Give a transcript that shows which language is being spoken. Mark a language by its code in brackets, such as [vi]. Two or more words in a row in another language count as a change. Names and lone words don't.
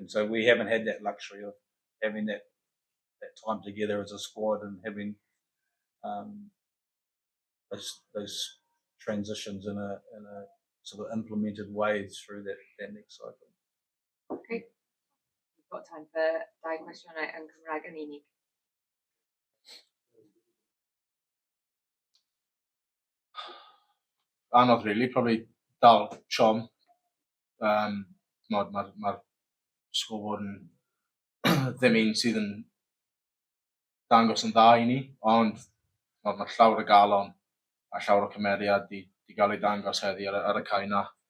[en] And so we haven't had that luxury of having that time together as a squad, and having those transitions in a sort of implemented way through that next cycle. Okay. We've got time for [cy] dau cwestiynau yn Cymraeg yn unig. Anodd [en] really, probably [cy] Dal Siom. Mae'r sgwr yn ddim un sydd yn dangos yn dda i ni, ond mae llawer o galon a llawer o cymeriad di gael ei dangos heddi ar y cae na.